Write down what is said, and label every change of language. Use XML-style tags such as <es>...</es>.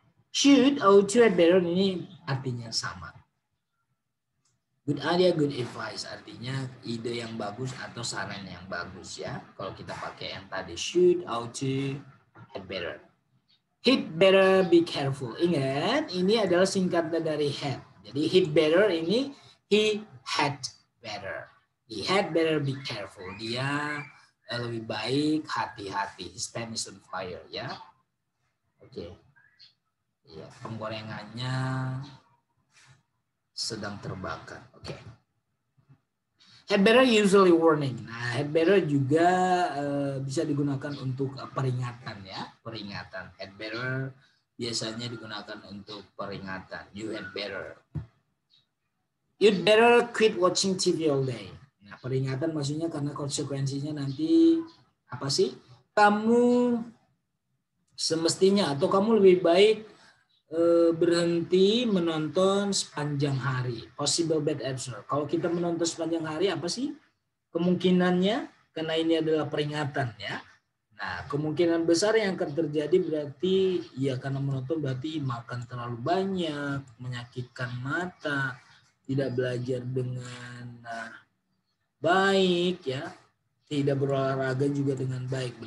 <en>Should, ought to, had better</en> <id>ini artinya sama.</id> <en>Good idea, good advice.</en> <id>Artinya ide yang bagus atau saran yang bagus ya. Kalau kita pakai yang tadi should, ought to, had better.</id> <en>He'd better be careful.</en> <id>Ingat, ini adalah singkatan dari had. Jadi he'd better ini he had better.</id> <en>He had better be careful.</en> <id>Dia lebih baik hati-hati.</id> <en>His pen is on fire</en> <id>ya. Oke. Ya, penggorengannya sedang terbakar. Oke.</id> <en>Had better usually warning.</en> <id>Nah, had better juga bisa digunakan untuk peringatan ya, peringatan. Had better biasanya digunakan untuk peringatan.</id> <en>You had better. You'd better quit watching TV all day.</en> <id>Nah, peringatan maksudnya karena konsekuensinya nanti apa sih? Kamu semestinya atau kamu lebih baik berhenti menonton sepanjang hari.</id> <en>Possible bad answer.</en> <id>Kalau kita menonton sepanjang hari apa sih kemungkinannya? Karena ini adalah peringatan ya. Nah, kemungkinan besar yang akan terjadi berarti ya karena menonton berarti makan terlalu banyak, menyakitkan mata, tidak belajar dengan baik ya, tidak berolahraga juga dengan baik.</id>